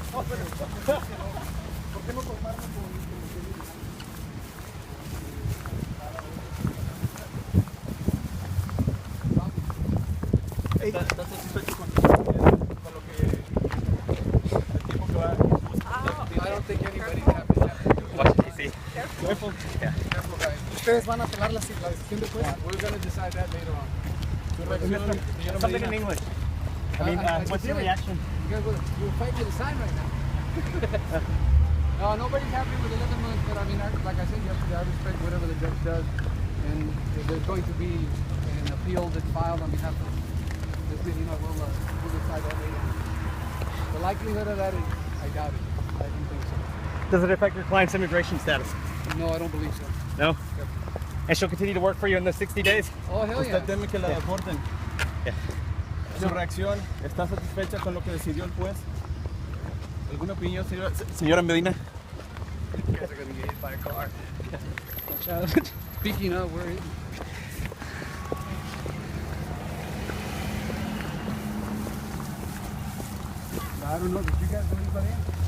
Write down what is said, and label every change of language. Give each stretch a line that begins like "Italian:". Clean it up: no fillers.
Spanish: ¿Por qué no tomarlo con filosofía? ¿Estás satisfecho con lo que el tiempo que va?
English: I don't think anybody's happy. Watch it, see. Careful. Yeah. Careful, guys.
Spanish: ¿Ustedes van a apelar la decisión de juez?
English: We're going to decide that later on. Something in English. I mean, what's your reaction? You guys will fight with a sign right now. No, nobody's happy with 11 months, but I mean, like I said yesterday, I respect whatever the judge does. And if there's going to be an appeal that's filed on behalf of this, we'll decide that later. The likelihood of that is, I doubt it. I don't think so. Does it affect your client's immigration status? No, I don't believe so. No? Yep. And she'll continue to work for you in the 60 days? Oh, hell yeah.
Spanish: ¿Usted teme que la deporten? ¿Su reacción? ¿Está satisfecha con lo que decidió el juez? ¿Alguna opinión, señora Medina?
English: You guys are going to get hit by a car. Watch out. Speaking of, we're in. I don't know. Did you guys know anybody else?